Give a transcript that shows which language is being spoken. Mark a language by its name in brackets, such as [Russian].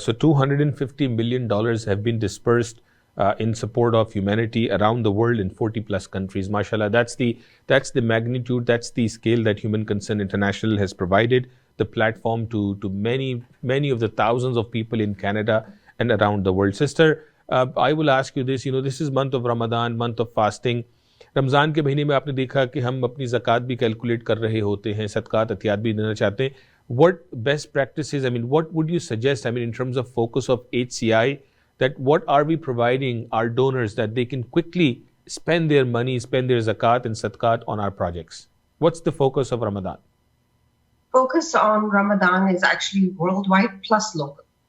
[English] So $250 million have been dispersed in support of humanity around the world in 40 plus countries. MashaAllah, that's the magnitude, that's the scale that Human Concern International has provided the platform to many of the thousands of people in Canada and around the world. Sister, I will ask you this, this is month of Ramadan, month of fasting. [Urdu] رمضان کے مہینے میں آپ نے دیکھا کہ ہم اپنی زکوٰۃ بھی کیلکولیٹ کر رہے ہوتے ہیں, صدقات عطیات بھی دینا چاہتے ہیں. [English] What best practices, what would you suggest, in terms of focus of HCI, that what are we providing our donors that they can quickly spend their money, spend their zakat and sadaqat on our projects? What's the focus of Ramadan? Focus on Ramadan is actually worldwide plus local.